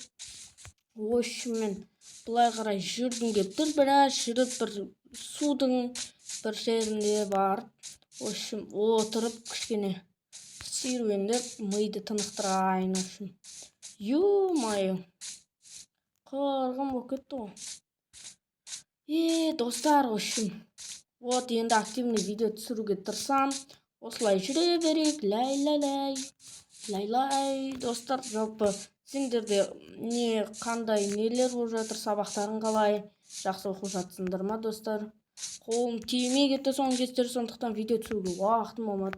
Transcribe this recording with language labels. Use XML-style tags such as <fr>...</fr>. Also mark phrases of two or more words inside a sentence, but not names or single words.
<ru>В общем,</ru> <kk>мен былай қарай жүргім кеп тұр, біраз жүріп бір судың бір жерінде барып,</kk> <ru>в общем,</ru> <kk>отырып кішкене серуендеп миды тынықтырайын.</kk> <ru>В общем, ё-моё,</ru> <kk>қырғын болып кетті ғой. Достар,</kk> <ru>в общем, вот</ru> <kk>енді активный видео түсіруге тырысам. Осылай жүре берейік. Лай. Достар, жалпы сендерде қандай нелер болып жатыр, сабақтарың қалай? Жақсы оқып жатсыңдар ма, достар? Қолым тимей кетті соңғы кездері, сондықтан видео түсіруге уақытым болмады.</kk>